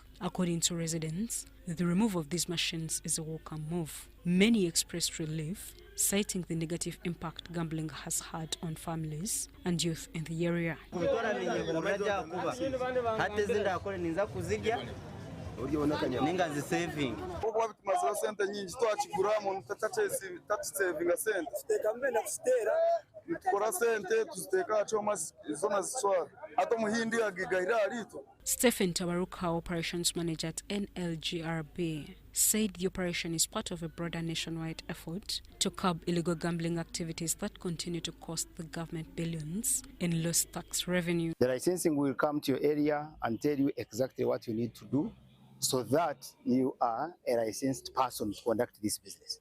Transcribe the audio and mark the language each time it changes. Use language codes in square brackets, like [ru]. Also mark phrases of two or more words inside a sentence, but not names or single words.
[en] According to residents, the removal of these machines is a welcome move. Many expressed relief, citing the negative impact gambling has had on families and youth in the area. [nyn] ninga zisaving okuba bitumazeho sente nyingi twakiguramu tatusevinga sente nitukora sente tuziteeka aha kyoma zona zitwara ate omuhindi agigahira arito. [en] Stephen Tabaruka, operations manager at NLGRB, said the operation is part of a broader nationwide effort to curb illegal gambling activities that continue to cost the government billions in lost tax revenue. The licensing will come to your area and tell you exactly what you need to do so that you are a licensed person to conduct this business.